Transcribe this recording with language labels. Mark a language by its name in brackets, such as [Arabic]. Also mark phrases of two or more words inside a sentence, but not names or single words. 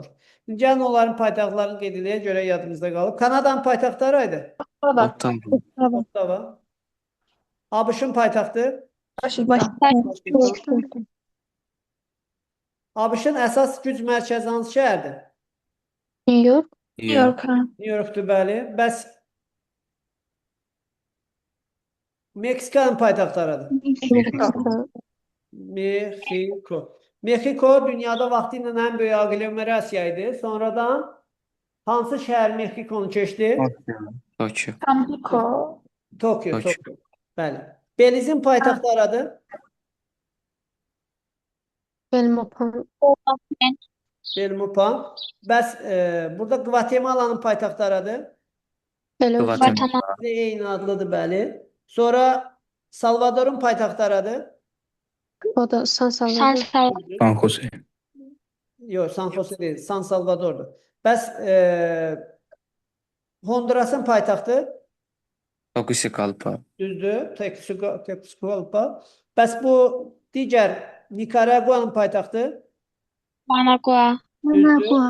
[Azerbaijani] Gəlin onların paytaxtlarını qeyd edək, görə yadımızda qalıb. Kanadanın paytaxtı haraydı? Ottawa. Ottawa. ABŞ-ın paytaxtı? Washington. ABŞ-ın əsas güc mərkəzi hansı şəhərdir? New York. York. New Yorkdur, bəli. Bəs Meksikanın paytaxtı haradır? Mexico. Mexico dünyada vaxtı ilə ən böyük aglomerasiya idi. Sonradan hansı şəhər Mexico'nu keçdi? Tokyo. Tampico. Tokyo. Bəli. Belizin paytaxtı haradır? Belmopan. Belmopan. Bəs burada Gvatemala'nın paytaxtı haradır? Belövçü. Guatemala. Eyni adlıdır, bəli. Sonra Salvadorun paytaxtı haradır? O da San San Salvador. Salvador. San Jose. Yox, San Jose deyil, San Salvadordur. Bəs Hondurasın paytaxtı? Tegucigalpa. Düzdür, Tegucigalpa. Bəs bu digər Nikaraguanın paytaxtı? Managua. Düzdür.